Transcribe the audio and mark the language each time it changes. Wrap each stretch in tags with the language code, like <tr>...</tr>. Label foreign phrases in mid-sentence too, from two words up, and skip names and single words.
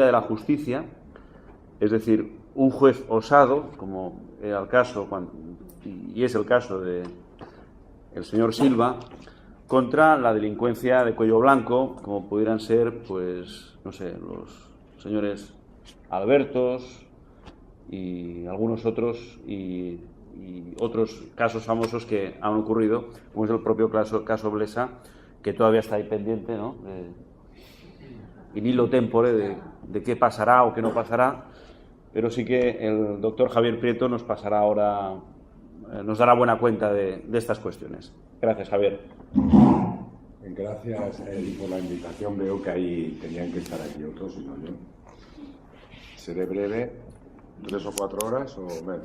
<es>de la justicia, es decir, un juez osado, como era el caso, y es el caso de el señor Silva, contra la delincuencia de cuello blanco, como pudieran ser, pues, no sé, los señores Albertos y algunos otros y otros casos famosos que han ocurrido, como es el propio caso Blesa, que todavía está ahí pendiente, ¿no?</es> <la>In illo tempore</la> <es>de qué pasará o qué no pasará, pero sí que el doctor Javier Prieto nos pasará ahora, nos dará buena cuenta de estas cuestiones. Gracias, Javier. Gracias, por la invitación. Veo que ahí tenían que estar aquí otros y no yo. Seré breve, 3 o 4 horas o menos.</es>